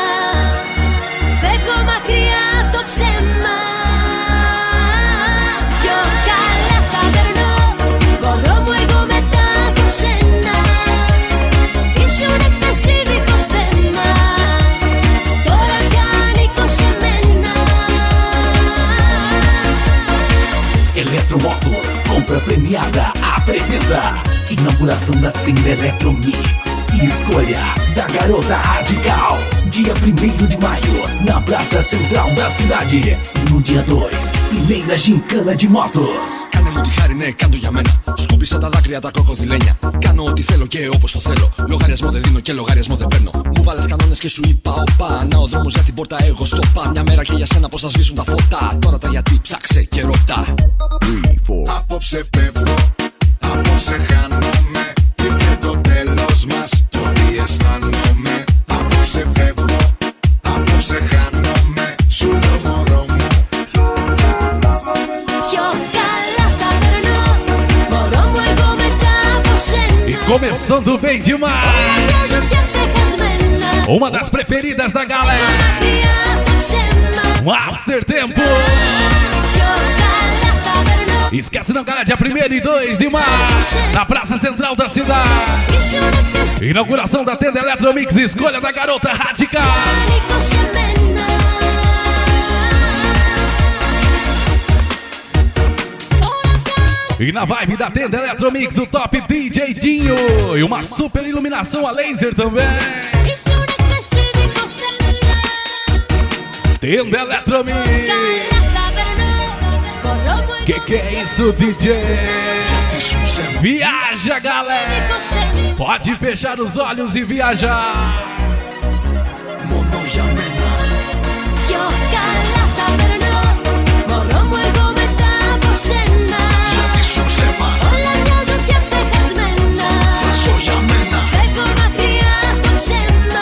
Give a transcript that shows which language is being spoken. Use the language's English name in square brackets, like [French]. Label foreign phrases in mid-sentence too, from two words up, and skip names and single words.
[Greek] Φεύγω μακριά από το ψέμα. Πιο καλά θα περνώ. Μωρό μου εγώ μετά από σένα. Ήσουν εχθές δίχως θέμα. Τώρα πια ανήκω σε μένα. [Portuguese] Eletromotos, compra premiada, apresenta inauguração da tenda Eletromix e escolha da garota radical. Dia 1º de maio, na praça central da cidade. E no dia 2, primeira gincana de motos. [Greek] Κάνε μου τη χάρη, ναι, κάντο για μένα. Σκούπισα τα δάκρυα, τα κροκοδιλένια. Κάνω ό,τι θέλω και όπως το θέλω. Λογαριασμό δεν δίνω και λογαριασμό δεν παίρνω. Μου βάλες κανόνες και σου είπα οπα. Να ο δρόμος για την πόρτα, εγώ στο πα. Μια μέρα και για σένα πως θα σβήσουν τα φώτα. Τώρα τα γιατί ψάξε και ρωτά. 3, 4. Απόψε φεύγω, απόψε χάνομαι. Ήρθε το τέλος μας, το διαισθάνομαι. Απόψε φεύγω, απόψε χάνομαι. Σου το μωρό μου. Πιο καλά θα περνώ. Μωρό μου εγώ μετά από σένα. [Portuguese] E começando bem demais. [Greek] Μοιάζουν πια ξεχασμένα. [Portuguese] Uma das preferidas da galera. [Greek] Μακριά από το ψέμα. Master Tempo. Πιο καλά θα περνώ. [Portuguese] Esquece não, galera, dia 1º e 2 de maio, na praça central da cidade. [Greek] Ήσουν εχθές [Portuguese] Inauguração da tenda Eletromix, escolha da garota radical. [Greek] ανήκω σε μένα. [Portuguese] E na vibe da tenda Eletromix, o top DJ Dinho. E uma super iluminação a laser também. [Greek] Ήσουν εχθές δίχως θέμα. [Portuguese] Tenda Eletromix. [Greek] Καλά θα περνώ. Μωρό μου [Portuguese] Que é isso, DJ? Viaja, galera. [Greek] δίχως θέμα. [Portuguese] Pode fechar os olhos e viajar. [Greek] Μόνο για μένα. Πιο καλά θα περνώ. Μωρό μου εγώ μετά από σένα. Γιατί σου ψέμα, Όλα μοιάζουν πια ξεχασμένα. θα ζω για μένα. Φεύγω μακριά από το ψέμα.